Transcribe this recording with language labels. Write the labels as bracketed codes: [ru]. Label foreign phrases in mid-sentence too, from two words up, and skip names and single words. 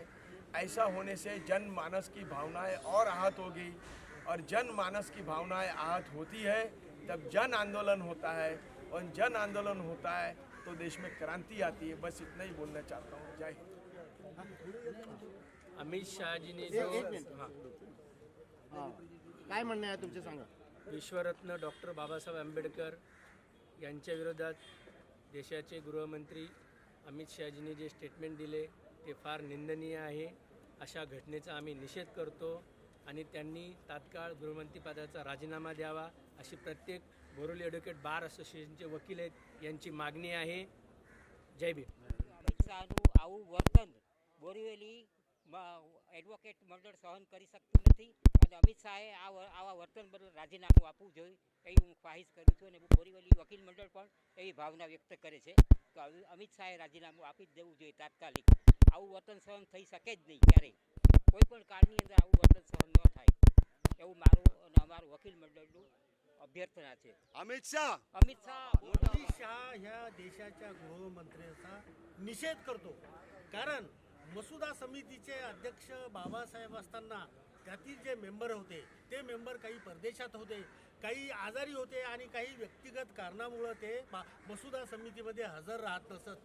[hi] ऐसा होने से जनमानस की भावनाएं और आहत हो गई, और जनमानस की भावनाएं आहत होती है तब जन आंदोलन होता है, और जन आंदोलन होता है तो देश में क्रांति आती है। बस इतना ही बोलना चाहता हूँ। जय हिंद। अमित शाह जी ने जो [mr] काय म्हणणं आहे तुमचे सांगा। विश्वरत्न डॉक्टर बाबासाहेब आंबेडकर यांच्या विरोधात देशाचे गृहमंत्री अमित शहाजींनी जे स्टेटमेंट दिले ते फार निंदनीय आहे. अशा घटनेचा आम्ही निषेध करतो आणि त्यांनी तात्काळ गृहमंत्रीपदाचा राजीनामा द्यावा अशी प्रत्येक बोरिवली ॲडव्होकेट बार असोसिएशनचे वकील आहेत यांची मागणी आहे. जय भीम. [gu] અમિત શાહનું આવું વર્તન બોરીવલીમાં એડવોકેટ મંડળ સહન કરી શકતું નથી અને અમિત શાહે આવા વર્તન બદલ રાજીનામું આપવું જોઈએ એવી હું ખ્વાહિશ કરું છું અને બોરીવલી વકીલ મંડળ પણ એવી ભાવના વ્યક્ત કરે છે કે અમિત શાહે રાજીનામું આપી જ દેવું જોઈએ તાત્કાલિક. આવું વર્તન સહન થઈ શકે જ નહીં ક્યારેય. કોઈ પણ કાળની અંદર આવું વર્તન સહન ન થાય એવું મારું અને અમારું વકીલ મંડળનું अभ्यर्थना છે. [mr] अमित शाह अमित शाह अमित शाह ह्या देशाच्या गृहमंत्र्याचा निषेध करतो. कारण मसुदा समितीचे अध्यक्ष बाबासाहेब असताना त्यातील जे मेंबर होते ते मेंबर काही परदेशात होते, काही आजारी होते आणि काही व्यक्तिगत कारणामुळं ते मसुदा समितीमध्ये हजर राहत नसत.